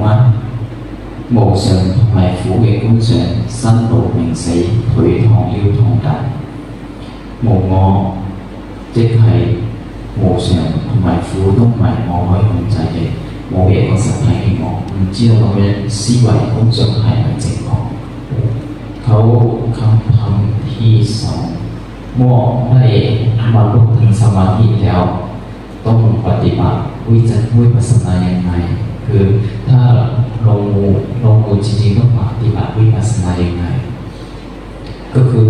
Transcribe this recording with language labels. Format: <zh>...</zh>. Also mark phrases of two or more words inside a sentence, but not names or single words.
<yue>無常同埋苦嘅觀想，生老病死、腿痛腰痛等。無我即係無常同埋苦都唔係我可以控制嘅，冇一個實體嘅我，唔知道咁樣思維觀想係咪正確？</yue> <th>เขาคำถามที่สองเมื่อได้บรรลุถึงสมาธิแล้วต้องปฏิบัติวิปัสสนาอย่างไรคือถ้าลงมือจริงๆต้องปฏิบัติวิปัสสนาอย่างไรก็คือ</th>